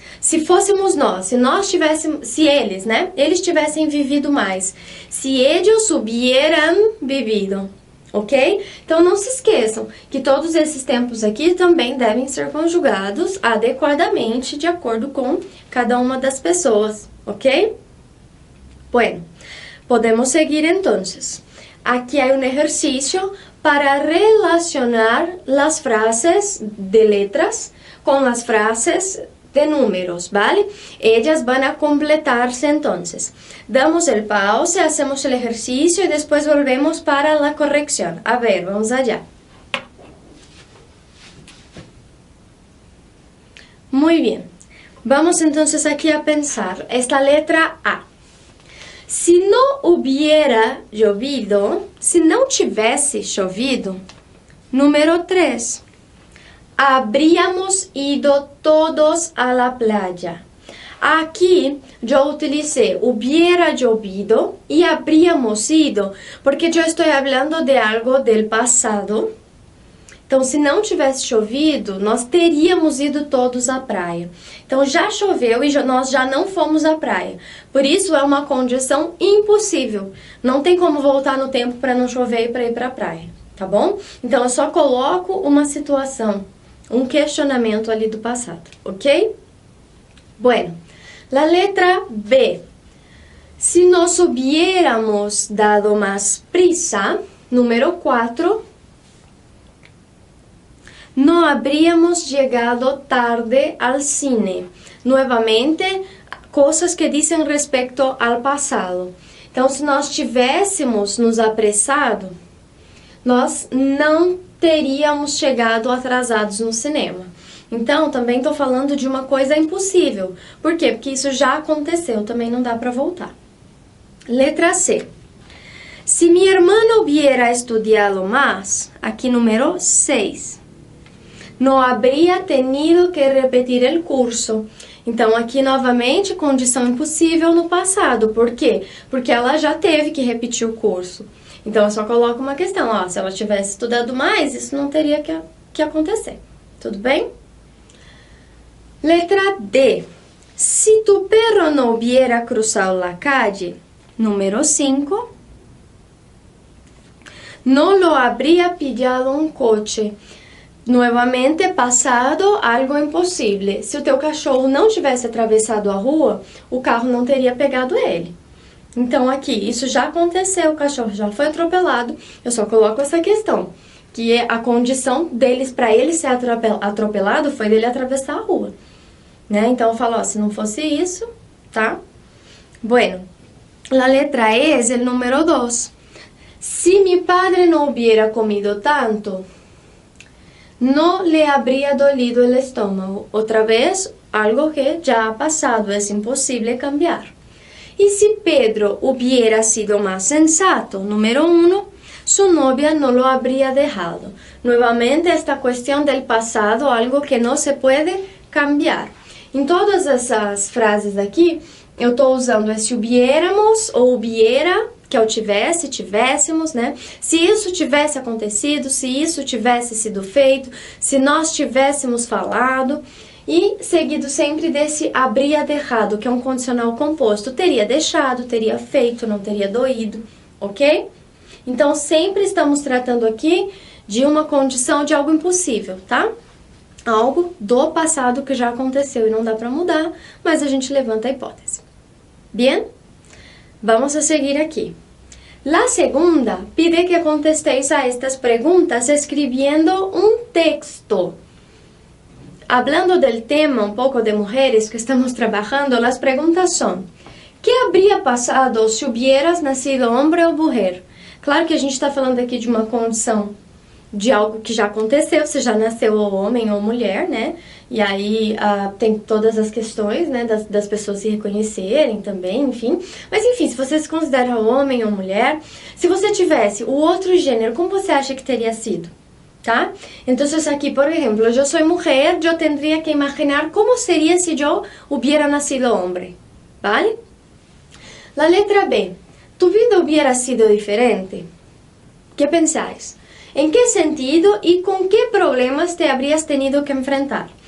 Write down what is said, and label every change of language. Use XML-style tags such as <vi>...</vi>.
<pt>Se fôssemos nós, se eles, né? Eles tivessem vivido mais.</pt> <es>Se ellos hubieran vivido, ok?</es> <pt>Então não se esqueçam que todos esses tempos aqui também devem ser conjugados adequadamente de acordo com cada uma das pessoas, ok?</pt> <es>Bueno, podemos seguir entonces. Aquí hay un ejercicio para relacionar las frases de letras con las frases de números, ¿vale? Ellas van a completarse entonces. Damos el pause, hacemos el ejercicio y después volvemos para la corrección. A ver, vamos allá. Muy bien. Vamos entonces aquí a pensar esta letra A. Se não hubiera llovido,</es> <pt>se não tivesse chovido,</pt> <es>número 3, habríamos ido todos a la playa.</es> <pt>Aqui, eu utilicé hubiera llovido e habríamos ido, porque eu estou falando de algo del passado. Então, se não tivesse chovido, nós teríamos ido todos à praia. Então, já choveu e nós já não fomos à praia. Por isso, é uma condição impossível. Não tem como voltar no tempo para não chover e para ir para a praia, tá bom? Então, eu só coloco uma situação, um questionamento ali do passado, ok?</pt> <es>Bueno, la letra B. Se nos hubiéramos dado más prisa, número 4, no habríamos llegado tarde al cine. Nuevamente, cosas que</es> <pt>dizem respeito ao passado. Então, se nós tivéssemos nos apressado, nós não teríamos chegado atrasados no cinema. Então, também estou falando de uma coisa impossível. Por quê? Porque isso já aconteceu, também não dá para voltar. Letra C.</pt> <es>Se mi hermano hubiera estudiado más, aqui número 6. No habría tenido que repetir el curso.</es> <pt>Então, aqui, novamente, condição impossível no passado. Por quê? Porque ela já teve que repetir o curso. Então, eu só coloco uma questão. Ó, se ela tivesse estudado mais, isso não teria que acontecer. Tudo bem? Letra D.</pt> <es>Se tu perro no hubiera cruzado la calle, número 5, no lo habría pillado un coche. Nuevamente,</es> <pt>passado, algo impossível. Se o teu cachorro não tivesse atravessado a rua, o carro não teria pegado ele. Então, aqui, isso já aconteceu, o cachorro já foi atropelado. Eu só coloco essa questão, que a condição deles, para ele ser atropelado, foi dele atravessar a rua. Né? Então, eu falo, ó, se não fosse isso, tá?</pt> <es>Bueno, la letra E es el número 2. Si mi padre no hubiera comido tanto, no le habría dolido el estómago. Otra vez, algo que ya ha pasado, es imposible cambiar. Y si Pedro hubiera sido más sensato, número 1, su novia no lo habría dejado. Nuevamente, esta cuestión del pasado, algo que no se puede cambiar.</es> <pt>Em todas essas frases aqui, eu estou usando esse hubiéramos ou hubiera, que é o tivesse, tivéssemos, né? Se isso tivesse acontecido, se isso tivesse sido feito, se nós tivéssemos falado, e seguido sempre desse habría dejado, que é um condicional composto. Teria deixado, teria feito, não teria doído, ok? Então, sempre estamos tratando aqui de uma condição de algo impossível, tá? Algo do passado que já aconteceu e não dá para mudar, mas a gente levanta a hipótese.</pt> <es>Bien? Vamos a seguir aqui. La segunda pide que contestéis a estas preguntas escribiendo un texto. hablando del tema un poco de mujeres que estamos trabajando, las preguntas son: ¿qué habría pasado se hubieras nacido</es> <pt>homem ou mulher? Claro que a gente está falando aqui de uma condição de algo que já aconteceu, você já nasceu ou homem ou mulher, né? E aí tem todas as questões, né, das pessoas se reconhecerem também, enfim. Mas enfim, se você se considera homem ou mulher, se você tivesse o outro gênero, como você acha que teria sido? ¿Tá?</pt> <es>Entonces aquí, por ejemplo, yo soy mujer, yo tendría que imaginar cómo sería si yo hubiera nacido hombre, ¿vale? La letra B. ¿Tu vida hubiera sido diferente? ¿Qué pensáis? ¿En qué sentido y con qué problemas te habrías tenido que enfrentar?</es>